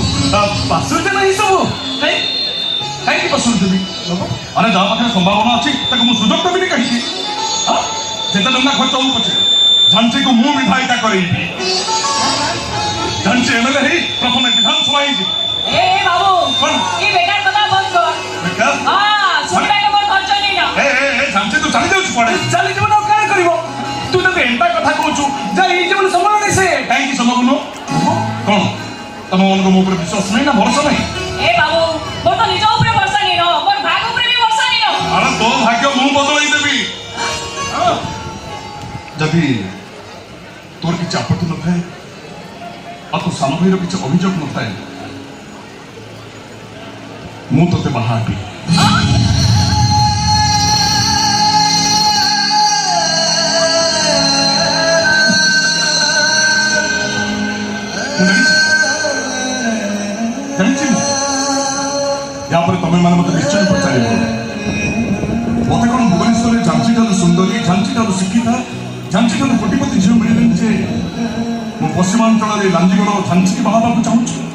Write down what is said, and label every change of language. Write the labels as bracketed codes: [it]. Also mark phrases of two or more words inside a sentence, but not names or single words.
[or] ପାସରେ ଦେବେ ଏଇ ସବୁ କାହିଁକି ପାସରେ ଦେବି ଆରେ ଯାହା ପାଖରେ ସମ୍ଭାବନା ଅଛି ତାକୁ ମୁଁ ସୁଯୋଗ ଦେବିନି କାହିଁକି ଯେତେ ଟଙ୍କା ଖର୍ଚ୍ଚ ହଉ ପଛେ ଝାନ୍ସିକୁ ମୁଁ ବିଧାୟିକା କରେଇବି ଝାନ୍ସି ଏମଏଲଏ ହେଇ ପ୍ରଥମେ ବିଧାନସଭା ହେଇଯିବ [hne] ए बाबू कौन? ये बेकार कथा बंद कर बेकार हां सुनबे के मोर खर्च नहीं ना [or] ए ଝାନ୍ସି ତୁ ଚାଲି ଯାଉଛୁ କୁଆଡ଼େ ଚାଲି ଯିବ ନା କାଳେ କରିବ ତୁ ତ ଏନ୍ତା କଥା କହୁଛୁ ଯା ଏଇ ଜୀବନ ସମ୍ଭବ ନାହିଁ ସେ କାହିଁକି ସମ୍ଭବ କଣ ତମମାନଙ୍କ ମୋ ଉପରେ ବିଶ୍ୱାସ ନାହିଁ ନା ଭରସା ନାହିଁ [hne] ए बाबू मोर तो निज ऊपर भरोसा नहीं नो मोर भाग ऊपर भी भरोसा नहीं नो [or] ଆରେ ତୋ ଭାଗ୍ୟ ମୁଁ ବଦଳେଇ ଦେବି ଯଦି ତୋର କିଛି ଆପତ୍ତି ନଥାଏ ଆଉ ତୋ ସାନ ଭାଇର କିଛି ଅଭିଯୋଗ ନଥାଏ ମୁଁ ତୋତେ ବାହା ହେବି ଜାଣିଛି ୟା ପରେ ତମେ ମାନେ ମତେ ନିଶ୍ଚୟ ପଚାରିବ ମତେ କଣ ଭୁବନେଶ୍ୱରରେ ଝାନ୍ସି ଠାରୁ ସୁନ୍ଦରୀ ଝାନ୍ସି ଠାରୁ ଶିକ୍ଷିତା ଝାନ୍ସି ଠାରୁ କୋଟିପତି ଝିଅ ମିଳିଲେନି ଯେ ମୁଁ ପଶ୍ଚିମାଞ୍ଚଳରେ ଲାଞ୍ଜିଗଡ଼ ଝାନ୍ସିକି ବାହା ହେବାକୁ ଚାହୁଁଛି